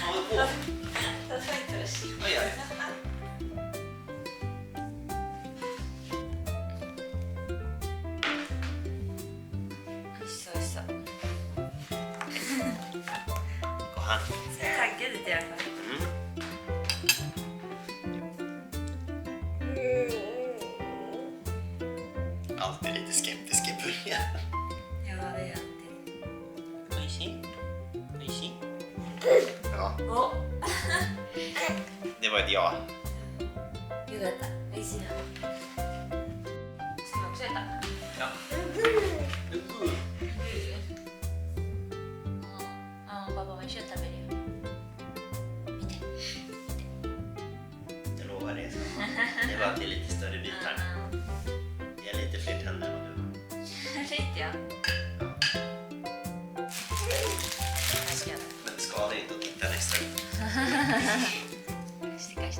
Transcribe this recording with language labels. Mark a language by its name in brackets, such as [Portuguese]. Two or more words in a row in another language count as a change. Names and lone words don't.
[Japanese] 届いてほしい。 [Swedish] Oj, oj. [Japanese] 美味しそう美味しそう。ご飯。それかけてやるから。 [Swedish] Alltid lite skeptisk i början. Ja, det är alltid. Mysig. Mysig. Ja, Åh! det var ett ja. [Japanese] よかった。美味しいな。 [Swedish] ska vi också äta? Ja. Ja, pappa vad kött [Japanese] 食べるよ。見て。 [Swedish] Jag lovar det. Det var alltid lite större bitar. Jag har lite fler tänder än vad du har. Lite ja. Jag ska göra det. Men det skadar inte att titta nästa gång. Kaste.